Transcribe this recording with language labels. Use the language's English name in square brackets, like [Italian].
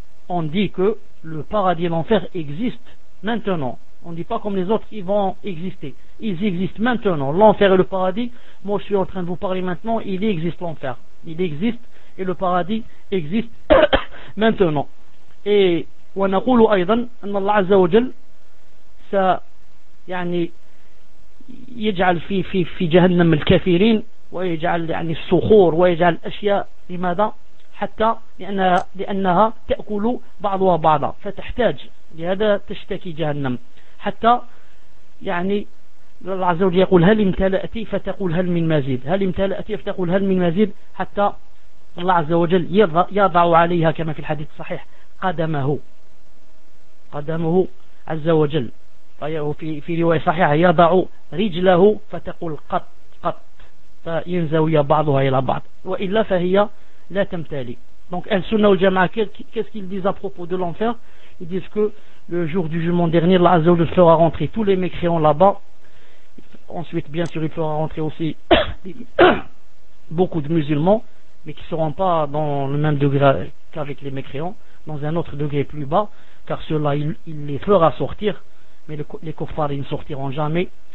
[French] On dit que le paradis et l'enfer existent maintenant. On dit pas comme les autres ils vont exister. Ils existent maintenant. L'enfer et le paradis, moi je suis en train de vous parler maintenant, il existe l'enfer. Il existe et le paradis existe maintenant. [Arabic] Et ونقول أيضا أن الله عز وجل س يعني يجعل في جهنم الكافرين ويجعل يعني الصخور ويجعل الأشياء لماذا حتى لأنها تأكل بعضها بعضا فتحتاج لهذا تشتكي جهنم. حتى يعني الله عز وجل يقول هل امتلأت فتقول هل من مزيد، هل امتلأت فتقول هل من مزيد، حتى الله عز وجل يضع عليها كما في الحديث الصحيح قدمه عز وجل، في رواية صحيحة يضع رجله فتقول قط فينزوي بعضها إلى بعض، وإلا فهي لا تمتلي. [French] Donc Al-Sunnah al-Jama'a, qu'est-ce qu'ils disent à propos de l'enfer? Ils disent que le jour du jugement dernier, Allah Azza wa Jalla fera rentrer tous les mécréants là-bas. Ensuite, bien sûr, il fera rentrer aussi beaucoup de musulmans, mais qui ne seront pas dans le même degré qu'avec les mécréants, dans un autre degré plus bas, car ceux-là, il les fera sortir, mais les kuffars, ils ne sortiront jamais.